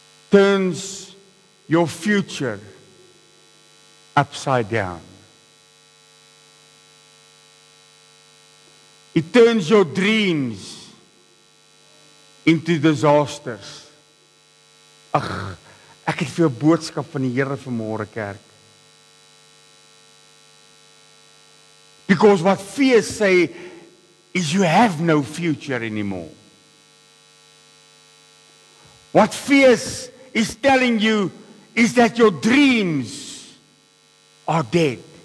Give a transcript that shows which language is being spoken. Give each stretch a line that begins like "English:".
English: Turns your future upside down. It turns your dreams into disasters.
Afrikaans: Ag, ek het vir 'n boodskap van die Here vanmôre, kerk.
English: Because what fear say is you have no future anymore. What fear is telling you is that your dreams are dead.